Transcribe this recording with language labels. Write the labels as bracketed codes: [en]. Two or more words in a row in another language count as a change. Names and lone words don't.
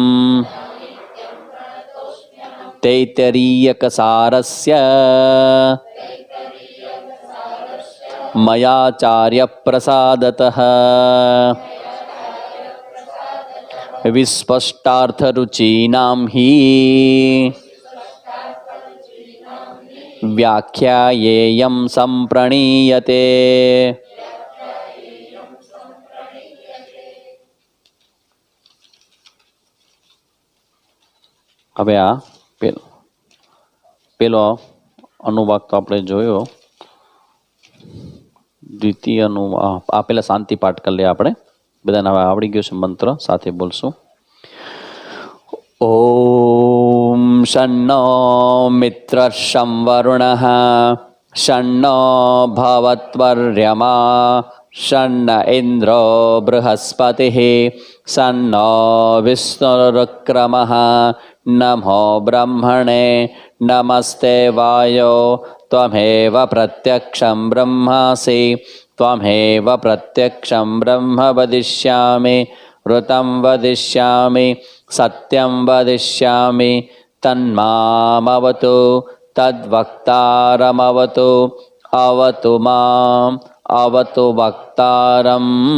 [sa] तैत्तिरीयकसारस्य मयाचार्यप्रसादतः विस्पष्टार्थरुचीनां हि व्याख्यायेयं सम्प्रणीयते। [gu] હવે આ પેલો અનુવાદ તો આપણે જોયો, દ્વિતીય અનુવાદ આ પેલા શાંતિ પાઠ કરી લે આપણે બધાને. હવે આવડી ગયો છે મંત્ર, સાથે બોલશું. [sa] ઓમ શન્નો મિત્ર શં વરુણઃ શન્નો ભવત્વર્યમા શન્ન ઇન્દ્રો બૃહસ્પતિઃ શન્નો વિષ્ણુરુક્રમઃ नमो ब्रह्मणे नमस्ते वायो त्वमेव प्रत्यक्षं ब्रह्मासि त्वमेव प्रत्यक्षं ब्रह्म वदिष्यामि ऋतं वदिष्यामि सत्यं वदिष्यामि तन्मामवतु तद्वक्तारमवतु अवतु माम् अवतु वक्तारम्।